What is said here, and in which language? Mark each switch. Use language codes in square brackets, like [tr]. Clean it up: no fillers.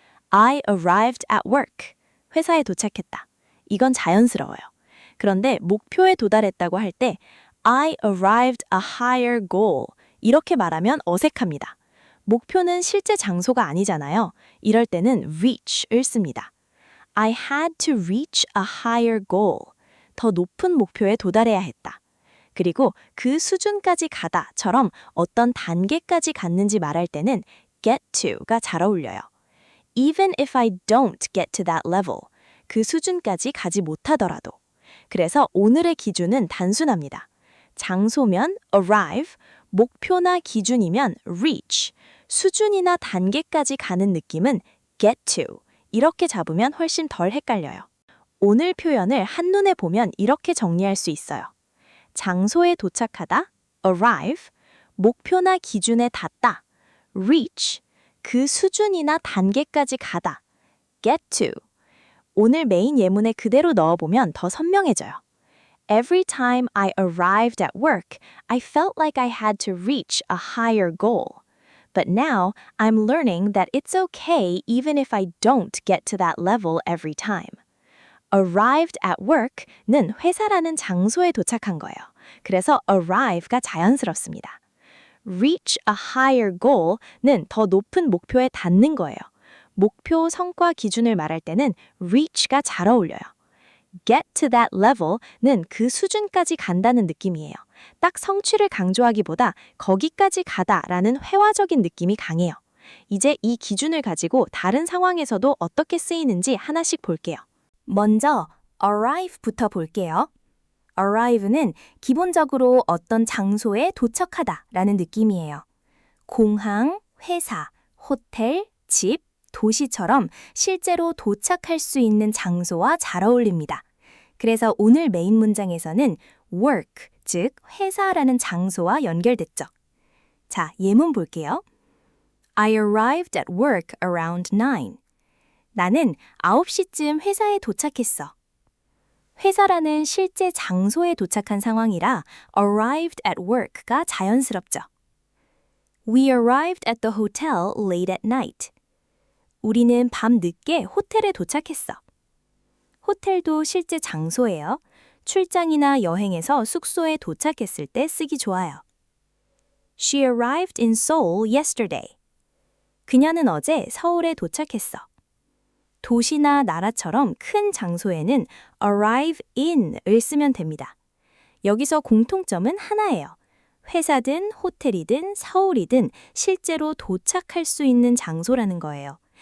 [en] I arrived at work. [ko] 회사에 도착했다. 이건 자연스러워요. 그런데 목표에 도달했다고 할 때 [en] I arrived a higher goal. [ko] 이렇게 말하면 어색합니다. 목표는 실제 장소가 아니잖아요. 이럴 때는 reach을 씁니다. [en] I had to reach a higher goal. [ko] 더 높은 목표에 도달해야 했다. 그리고 그 수준까지 가다처럼 어떤 단계까지 갔는지 말할 때는 get to가 잘 어울려요. [en] Even if I don't get to that level. [ko] 그 수준까지 가지 못하더라도. 그래서 오늘의 기준은 단순합니다. 장소면 arrive, 목표나 기준이면 reach, 수준이나 단계까지 가는 느낌은 get to. 이렇게 잡으면 훨씬 덜 헷갈려요. 오늘 표현을 한눈에 보면 이렇게 정리할 수 있어요. 장소에 도착하다, arrive, 목표나 기준에 닿다, reach, 그 수준이나 단계까지 가다, get to. 오늘 메인 예문에 그대로 넣어보면 더 선명해져요. [en] Every time I arrived at work, I felt like I had to reach a higher goal. But now I'm learning that it's okay even if I don't get to that level every time. arrived at work [ko] 는 회사라는 장소에 도착한 거예요. 그래서 arrive가 자연스럽습니다. [en] reach a higher goal [ko] 는 더 높은 목표에 닿는 거예요. 목표 성과 기준을 말할 때는 reach가 잘 어울려요. [en] get to that level [ko] 는 그 수준까지 간다는 느낌이에요. 딱 성취를 강조하기보다 거기까지 가다라는 회화적인 느낌이 강해요. 이제 이 기준을 가지고 다른 상황에서도 어떻게 쓰이는지 하나씩 볼게요. 먼저 arrive부터 볼게요. arrive는 기본적으로 어떤 장소에 도착하다라는 느낌이에요. 공항, 회사, 호텔, 집, 도시처럼 실제로 도착할 수 있는 장소와 잘 어울립니다. 그래서 오늘 메인 문장에서는 work, 즉 회사라는 장소와 연결됐죠. 자, 예문 볼게요. [en] I arrived at work around 9. [ko] 나는 9시쯤 회사에 도착했어. 회사라는 실제 장소에 도착한 상황이라 [en] arrived at work [ko] 가 자연스럽죠. [en] We arrived at the hotel late at night. [ko] 우리는 밤 늦게 호텔에 도착했어. 호텔도 실제 장소예요. 출장이나 여행에서 숙소에 도착했을 때 쓰기 좋아요. [en] She arrived in Seoul yesterday. [ko] 그녀는 어제 서울에 도착했어. 도시나 나라처럼 큰 장소에는 arrive in을 쓰면 됩니다. 여기서 공통점은 하나예요. 회사든 호텔이든 서울이든 실제로 도착할 수 있는 장소라는 거예요.